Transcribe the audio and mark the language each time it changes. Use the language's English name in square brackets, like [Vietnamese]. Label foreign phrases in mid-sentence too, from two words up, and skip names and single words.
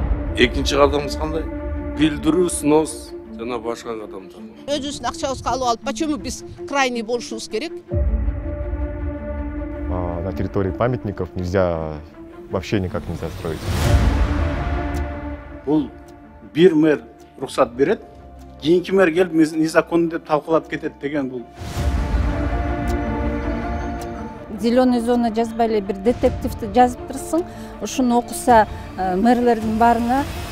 [Kyrgyz] Экинчи кадамыбыз кандай? Билдирүү, снос жана башка кадамдар. Өзүбүздүн акчабызга алып алып, почему биз крайний болушубуз керек? [Russian] На территории памятников вообще никак нельзя строить. [Kyrgyz] Бул бир мэр уруксат берет, кийинки мэр келип незаконно деп талкуулап кетет деген бул. [Russian] Зеленый зона [Kyrgyz] жазбай эле бир детективди жазып турсуң, ушуну окуса мэрлердин баарына